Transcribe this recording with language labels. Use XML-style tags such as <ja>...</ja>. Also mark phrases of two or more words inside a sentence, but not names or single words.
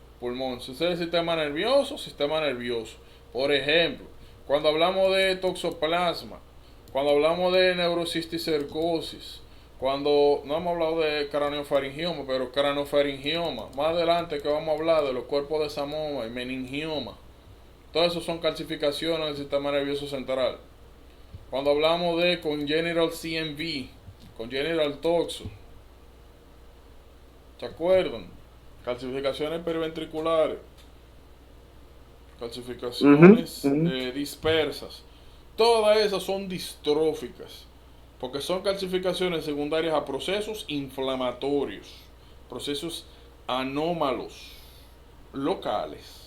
<es>Si sucede en el sistema nervioso. Por ejemplo, cuando hablamos de toxoplasma, cuando hablamos de neurocisticercosis, cuando no hemos hablado de craneofaringioma, pero craneofaringioma, más adelante que vamos a hablar de los cuerpos de Samoma y meningioma. Todo eso son calcificaciones del sistema nervioso central. Cuando hablamos de</es> <en>congenital CMV, congenital toxo,</en> <es>¿se acuerdan? Calcificaciones periventriculares, calcificaciones dispersas. Todas esas son distróficas, porque son calcificaciones secundarias a procesos inflamatorios, procesos anómalos, locales.</es>